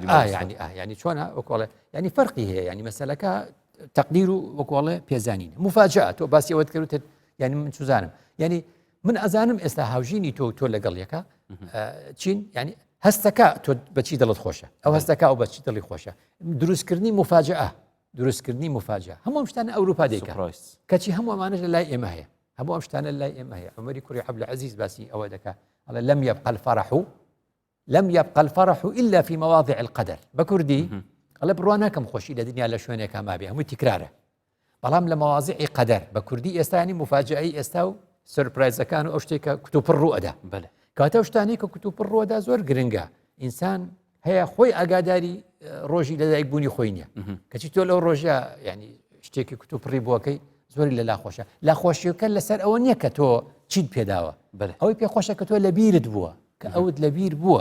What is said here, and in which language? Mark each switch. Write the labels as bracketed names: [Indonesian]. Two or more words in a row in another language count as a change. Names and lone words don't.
[Central Kurdish] ینی چۆنە وەکوڵێ ینی فەرقی هەیە ینی مەسەلەکە تەقدیر و وەکوڵێ پێزانین مفاجئە تۆ باسی ئەوەت کردوتت ینی من سوزانم ینی من ئەزانم ئێستا هاوژینی تۆ لەگەڵ یەکە چین ینی هەستەکە تۆ بەچی دڵت خۆشە ئەو هەستەکە ئەو بەچی دڵی خۆشە دروستکردنی مفاجئە هەموو شتانە ئەوروپا دەیکە کەچی هەموو ئەمانەش لە لای ئێمە هەیە هەموو ئەم شتانە لای ئێمە هەیە عومەری کوڕی عەبدولعەزیز باسی ئەوە دەکا ئەڵێ [Arabic] لم يبقى الفرح إلا في مواضع القدر بكردي [Central Kurdish] ئەڵێ بڕوا ناکەم خۆشی لە دنیا لە شوێنێکا مابێ هەمووی تکرارە بەڵام لە مەواضعی قەدەر بە کوردی ئێستا ینی مفاجئەی ئێستا و سرپرایزەکان و ئەو شتێکە کتوپڕ ڕوئەدا کاتە شتانی کە کتوپڕ ڕوەدا زۆر گرنگە ئینسان هەیە خۆی ئاگاداری ڕۆژی لەدایک بوونی خۆی نییە کەچی تۆ لەو ڕۆژە ینی شتێکی کتوپڕی بووەکەی زۆری لە لاخۆشە لاخۆشیەکە لەسەر ئەوە نییە کە تۆ چیت پێداوە ئەوەی پێخۆشە کە تۆ لە بیرت بووە کە ئەوت لە بیر بووە